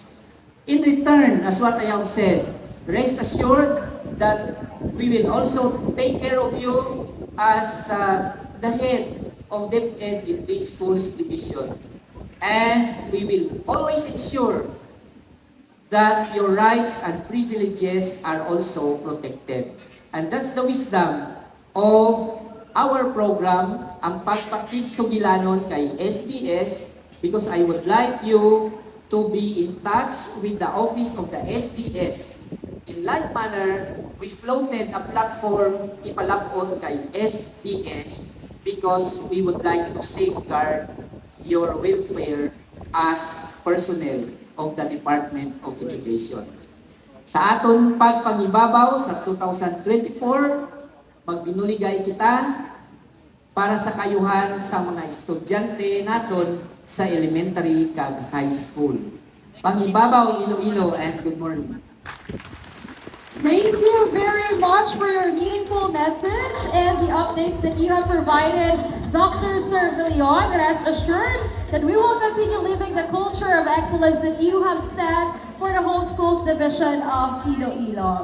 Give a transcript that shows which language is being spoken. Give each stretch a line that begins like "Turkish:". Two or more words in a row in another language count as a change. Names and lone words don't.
English: In return, as what I have said, rest assured that we will also take care of you as the head of DepEd in this schools division. And we will always ensure that your rights and privileges are also protected. And that's the wisdom of our program,
Hiligaynon: ang Pagpakigsugilanon kay SDS,
English: because I would like you to be in touch with the office of the SDS. In like manner, we floated a platform
Hiligaynon: ipalabot kay SDS
English: because we would like to safeguard your welfare as personnel of the Department of Education.
Hiligaynon: Sa aton pagpangibabaw sa 2024, magbinuligay kita para sa kayuhan sa mga estudyante naton sa elementary kag high school.
English: Pangibabaw Iloilo and good morning. Thank you very much for your meaningful message and the updates that you have provided, Dr. Servillon, that has assured that we will continue living the culture of excellence that you have set for the whole schools division of Iloilo.